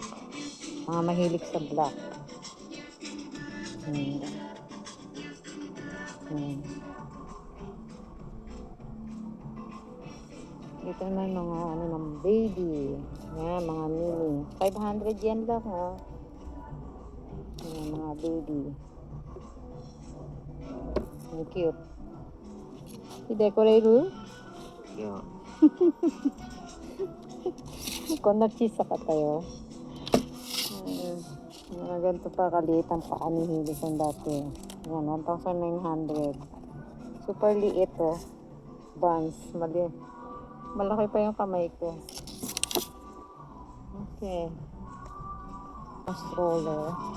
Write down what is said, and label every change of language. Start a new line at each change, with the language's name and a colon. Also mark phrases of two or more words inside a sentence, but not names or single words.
Filipino: Mga mahilig sa block. Dito naman mga ng baby. Yan, mga mini. 500 yen lang, oh. Yan, mga baby. Ang cute. I-decorate?
Japanese: いや、こんな小さかったよ。
Filipino: Mga ganito pa kaliit ang paa ni Hilisan dati. Yan, 1,900. Super liit, oh. Buns. Malaki pa yung kamay ko. Okay. Stroller.